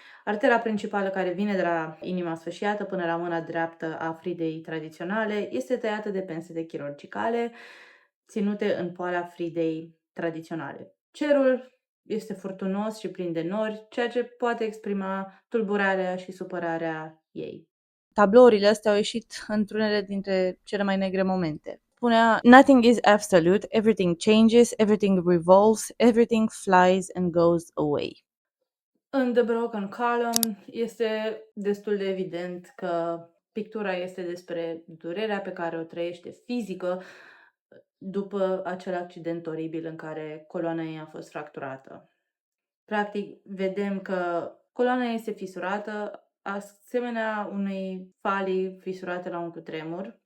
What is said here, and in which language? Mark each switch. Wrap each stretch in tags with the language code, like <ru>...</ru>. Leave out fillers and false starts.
<ro>Artera principală care vine de la inima sfâșiată până la mâna dreaptă a Fridei tradiționale este tăiată de pensete chirurgicale ținute în poala Fridei tradiționale. Cerul este furtunos și plin de nori, ceea ce poate exprima tulburarea și supărarea ei. Tablourile astea au ieșit într-unele dintre cele mai negre momente. Spunea,</ro> <en>nothing is absolute, everything changes, everything revolves, everything flies and goes away.</en> <ro>În The Broken Column este destul de evident că pictura este despre durerea pe care o trăiește fizică după acel accident oribil în care coloana ei a fost fracturată. Practic, vedem că coloana este fisurată, asemenea unei falii fisurate la un cutremur.</ro>